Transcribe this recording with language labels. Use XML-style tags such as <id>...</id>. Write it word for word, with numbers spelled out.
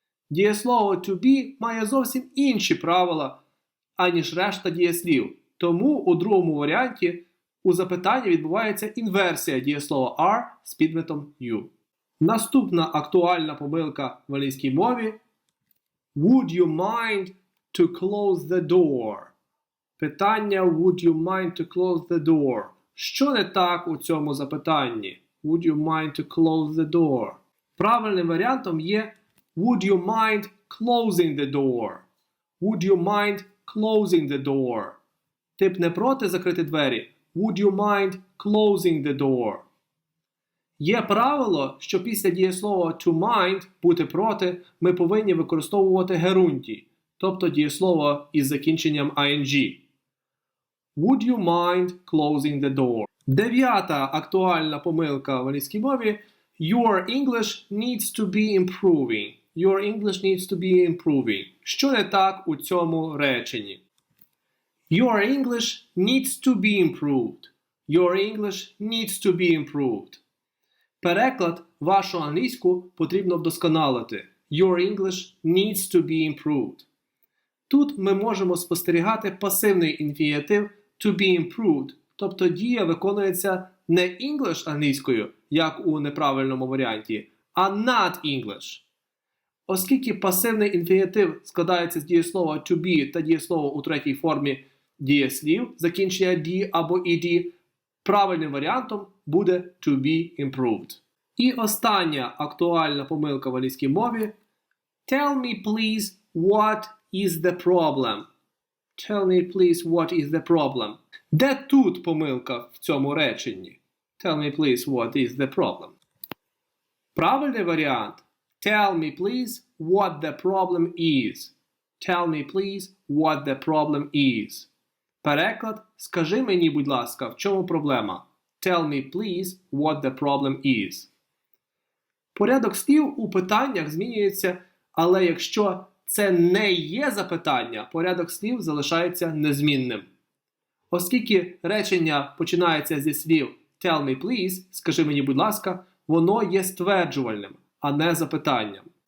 <uk>Дієслово to be має зовсім інші правила, аніж решта дієслів. Тому у другому варіанті у запитанні відбувається інверсія дієслова are з підметом you. Наступна актуальна помилка в англійській мові.</uk> <en>Would you mind to close the door? Питання Would you mind to close the door?</en> <uk>Що не так у цьому запитанні?</uk> <en>Would you mind to close the door?</en> <uk>Правильним варіантом є</uk> <en>Would you mind closing the door? Would you mind closing the door?</en> <uk>Ти б не проти закрити двері?</uk> <en>Would you mind closing the door?</en> <uk>Є правило, що після дієслова to mind, бути проти, ми повинні використовувати герунтій, тобто дієслово із закінченням ай ен джі.</uk> <en>Would you mind closing the door?</en> <uk>Дев'ята актуальна помилка в англійській мові.</uk> <en>Your English needs to be improving. Your English needs to be improving.</en> <uk>Що не так у цьому реченні?</uk> <en>Your English needs to be improved. Your English needs to be improved.</en> <uk>Переклад: вашу англійську потрібно вдосконалити.</uk> <en>Your English needs to be improved.</en> <uk>Тут ми можемо спостерігати пасивний інфінітив</uk> <en>to be improved,</en> <uk>тобто дія виконується не English англійською, як у неправильному варіанті, а not English. Оскільки пасивний інфінітив складається з дієслова to be та дієслова у третій формі дієслів, закінчення d або ed, правильним варіантом буде</uk> <en>to be improved.</en> <uk>І остання актуальна помилка в англійській мові.</uk> <en>Tell me please what is the problem? Tell me, please, what is the problem?</en> <uk>Де тут помилка в цьому реченні?</uk> <en>Tell me, please, what is the problem?</en> <uk>Правильний варіант.</uk> <en>Tell me, please, what the problem is. Tell me, please, what the problem is.</en> <uk>Переклад. Скажи мені, будь ласка, в чому проблема?</uk> <en>Tell me, please, what the problem is.</en> <uk>Порядок слів у питаннях змінюється, але якщо це не є запитання, порядок слів залишається незмінним. Оскільки речення починається зі слів</uk> <en>Tell me please,</en> <uk>скажи мені, будь ласка, воно є стверджувальним, а не запитанням.</uk>